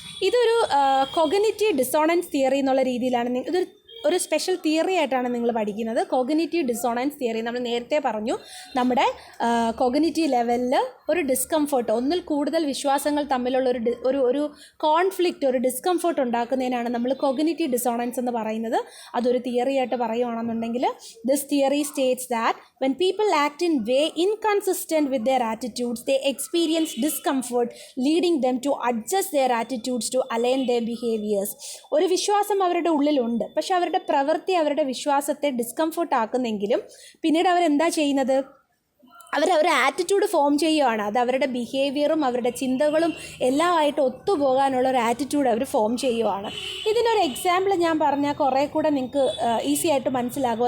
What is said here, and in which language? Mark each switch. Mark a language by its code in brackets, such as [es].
[ml] ഇതൊരു cognitive dissonance theory എന്നുള്ള രീതിയിലാണ് ഇതൊരു സ്പെഷ്യൽ തിയറി ആയിട്ടാണ് നിങ്ങൾ പഠിക്കുന്നത്. കോഗ്നിറ്റീവ് ഡിസോണൻസ് തിയറി നമ്മൾ നേരത്തെ പറഞ്ഞു, നമ്മുടെ കോഗ്നിറ്റീവ് ലെവലിൽ ഒരു ഡിസ്കംഫർട്ട്, ഒന്നിൽ കൂടുതൽ വിശ്വാസങ്ങൾ തമ്മിലുള്ള ഒരു കോൺഫ്ലിക്റ്റ്, ഒരു ഡിസ്കംഫർട്ട് ഉണ്ടാക്കുന്നതിനാണ് നമ്മൾ കോഗ്നിറ്റീവ് ഡിസോണൻസ് എന്ന് പറയുന്നത്. അതൊരു തിയറി ആയിട്ട് പറയുകയാണെന്നുണ്ടെങ്കിൽ, [en] This theory states that when people act in way inconsistent with their attitudes, they experience discomfort, leading them to adjust their attitudes to align their behaviors. [ml] ഒരു വിശ്വാസം അവരുടെ ഉള്ളിലുണ്ട്, പക്ഷെ അവരുടെ പ്രവൃത്തി അവരുടെ വിശ്വാസത്തെ ഡിസ്കംഫർട്ട് ആക്കുന്നെങ്കിലും പിന്നീട് അവരെന്താ ചെയ്യുന്നത്, അവരൊരു ആറ്റിറ്റ്യൂഡ് ഫോം ചെയ്യുകയാണ്. അത് അവരുടെ ബിഹേവിയറും അവരുടെ ചിന്തകളും എല്ലാമായിട്ട് ഒത്തുപോകാനുള്ള ഒരു ആറ്റിറ്റ്യൂഡ് അവർ ഫോം ചെയ്യുകയാണ്. ഇതിനൊരു എക്സാമ്പിൾ ഞാൻ പറഞ്ഞാൽ കുറേ കൂടെ നിങ്ങൾക്ക് ഈസി ആയിട്ട് മനസ്സിലാകും.